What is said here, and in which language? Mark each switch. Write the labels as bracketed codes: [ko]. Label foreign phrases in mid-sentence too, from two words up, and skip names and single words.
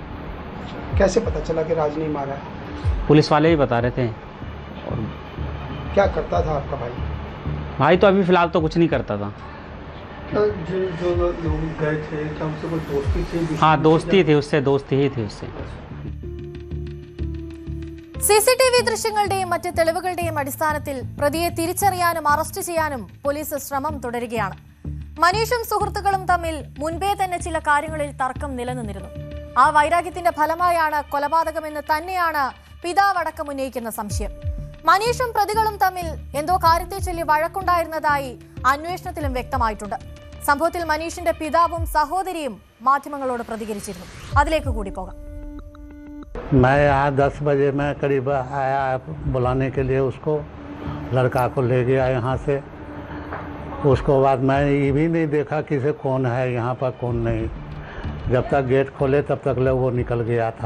[hi] कैसे पता चला कि राज नहीं मारा है? पुलिस वाले ही बता रहे थे. और क्या करता था आपका भाई? भाई तो अभी फ़िलहाल तो कुछ नहीं करता था. जो लोग गए थे क्या उनसे कोई दोस्ती थी? हाँ दोस्ती थी उससे, दोस्ती ही थी उससे. [ml] സിസിടിവി ദൃശ്യങ്ങളുടെയും മറ്റ് തെളിവുകളുടെയും അടിസ്ഥാനത്തിൽ പ്രതിയെ തിരിച്ചറിയാനും അറസ്റ്റ് ചെയ്യാനും പോലീസ് ശ്രമം തുടരുകയാണ്. മനീഷും സുഹൃത്തുക്കളും തമ്മിൽ മുൻപേ തന്നെ ചില കാര്യങ്ങളിൽ തർക്കം നിലനിന്നിരുന്നു. ആ വൈരാഗ്യത്തിന്റെ ഫലമായാണ് കൊലപാതകമെന്ന് തന്നെയാണ് പിതാവടക്കം ഉന്നയിക്കുന്ന സംശയം. മനീഷും പ്രതികളും തമ്മിൽ എന്തോ കാര്യത്തെ ചൊല്ലി വഴക്കുണ്ടായിരുന്നതായി അന്വേഷണത്തിലും വ്യക്തമായിട്ടുണ്ട്. സംഭവത്തിൽ മനീഷിന്റെ പിതാവും സഹോദരിയും മാധ്യമങ്ങളോട് പ്രതികരിച്ചിരുന്നു. അതിലേക്ക് കൂടി പോകാം. [hi] मैं यहाँ 10 बजे में करीब आया बुलाने के लिए उसको, लड़का को ले गया यहाँ से. उसको बाद मैं ये भी नहीं देखा कि से कौन है यहाँ पर कौन नहीं. जब तक गेट खोले तब तक ले वो निकल गया था.